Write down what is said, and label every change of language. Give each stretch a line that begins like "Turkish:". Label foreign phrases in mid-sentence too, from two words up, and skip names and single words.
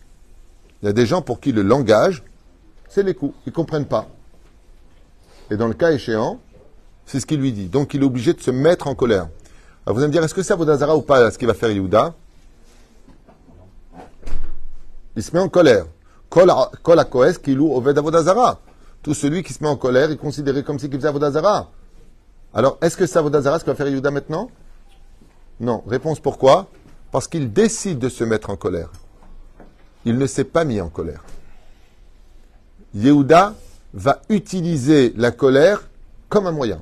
French: Il y a des gens pour qui le langage, c'est les coups. Ils ne comprennent pas. Et dans le cas échéant, c'est ce qu'il lui dit. Donc il est obligé de se mettre en colère. Alors vous allez me dire, est-ce que c'est Avodazara ou pas ce qu'il va faire Yehuda? Il se met en colère.
Hebrew: כל הכועס כאילו עובד עבודה זרה.
French: Tout celui qui se met en colère est considéré comme si il faisait Avodazara. Alors, est-ce que c'est Avodazara ce que va faire Yehuda maintenant? Non. Réponse pourquoi? Parce qu'il décide de se mettre en colère. Il ne s'est pas mis en colère. Yehuda va utiliser la colère comme un moyen.